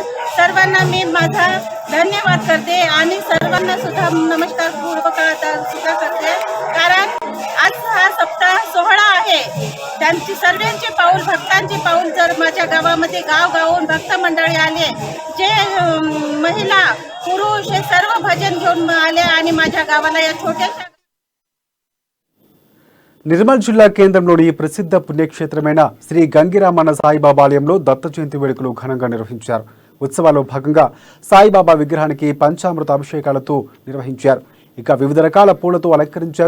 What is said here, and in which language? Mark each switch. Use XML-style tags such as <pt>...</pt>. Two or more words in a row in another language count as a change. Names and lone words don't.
<mr>सर्वांना मी माझा धन्यवाद करते आणि सर्वांना सुद्धा नमस्कार पूर्वक सुद्धा करते. कारण आज हा सप्ताह सोहळा आहे, त्यांची सर्वांचे पाऊल, भक्तांचे पाऊल जर माझ्या गावामध्ये गावगावून भक्त मंडळी आले, जे महिला पुरुष हे सर्व भजन घेऊन आले आणि माझ्या गावाला या छोट्याशा</mr> <te>నిర్మల్ జిల్లా కేంద్రంలోని ప్రసిద్ధ పుణ్యక్షేత్రమైన శ్రీ గంగిరామన్న సాయిబాబా ఆలయంలో దత్త జయంతి వేడుకలు ఘనంగా నిర్వహించారు. ఉత్సవాల్లో భాగంగా సాయిబాబా విగ్రహానికి పంచామృత అభిషేకాలతో నిర్వహించారు. ఇక వివిధ రకాల పూలతో అలంకరించారు.</te>